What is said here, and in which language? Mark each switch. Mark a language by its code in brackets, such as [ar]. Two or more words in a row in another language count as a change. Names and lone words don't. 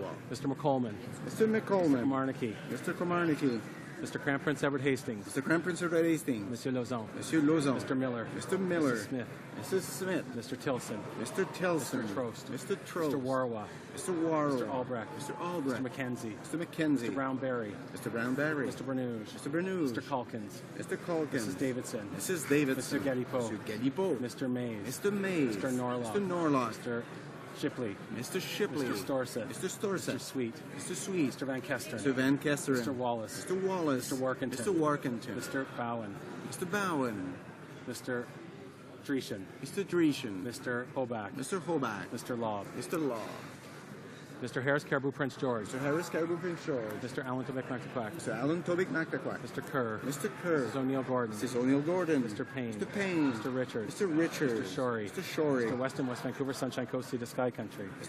[en] Mr. McColman. Mr. McColman. Mr. Komarnicki. Mr. Komarnicki. Mr. Crown Prince Edward Hastings. Mr. Crown Prince Edward Hastings. Monsieur Lauzon. Monsieur Lauzon. Mr. Miller. Mr. Miller. Mrs. Smith. Mrs. Smith. Mr. Tilson. Mr. Tilson. Mr. Trost. Mr. Trost. Mr. Warwa. Mr. Warwa. Mr. Albrecht. Mr. Albrecht. Mr. McKenzie. Mr. McKenzie. Mr. Brown-Berry. Mr. Brown-Berry. Mr. Bernouge. Mr. Bernouge. Mr. Calkins. Mr. Calkins. Mrs. Davidson. Mrs. Davidson. Mr. Gedipo. Mr. Gedipo. Mr. Mays. Mr. Mays. Mr. Norlock. Mr. Norlock. Mr. Shipley. Mr. Shipley. Mr. Storseth. Mr. Storseth. Mr. Sweet. Mr. Sweet. Mr. Van Kesteren. Mr. Van Kesteren. Mr. Wallace. Mr. Wallace. Mr. Workington. Mr. Workington. Mr. Bowen. Mr. Bowen. Mr. Dreeshen. Mr. Dreeshen. Mr. Hoback. Mr. Hoback. Mr. Lobb. Mr. Law. Mr. Harris Caribou Prince George. Mr. Harris Caribou Prince George. Mr. Allen Tobic Mactaquac. Mr. Alan Tobic Mactaquac. Mr. Kerr. Mr. Kerr. Mrs. O'Neill Gordon. Mrs. O'Neill Gordon. Mr. Payne. Mr. Payne. Mr. Richard. Mr. Richard. Mr. Shorey. Mr. Shorey. Mr. Weston, West Vancouver, Sunshine Coast, Sea to Sky Country. Mr.